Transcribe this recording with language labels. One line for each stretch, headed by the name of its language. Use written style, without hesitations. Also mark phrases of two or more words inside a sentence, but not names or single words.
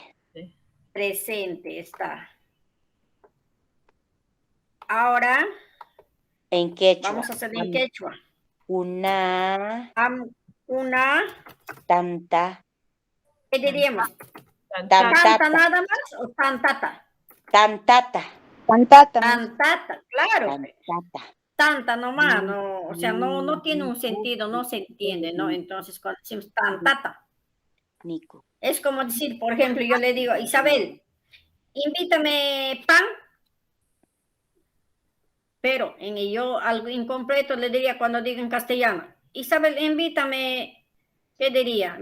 Spanish: Presente está. Ahora. En quechua. Vamos a hacer en quechua. Una. Una. Tanta. ¿Qué diríamos? Tantata. ¿Tanta nada más o tantata? Tantata. Tantata, claro. Tantata. Tanta nomás, no, o sea, no tiene un sentido, no se entiende, ¿no? Entonces, cuando decimos tantata, es como decir, por ejemplo, yo le digo, Isabel, invítame pan, pero yo algo incompleto le diría cuando digo en castellano, Isabel, invítame, ¿qué diría?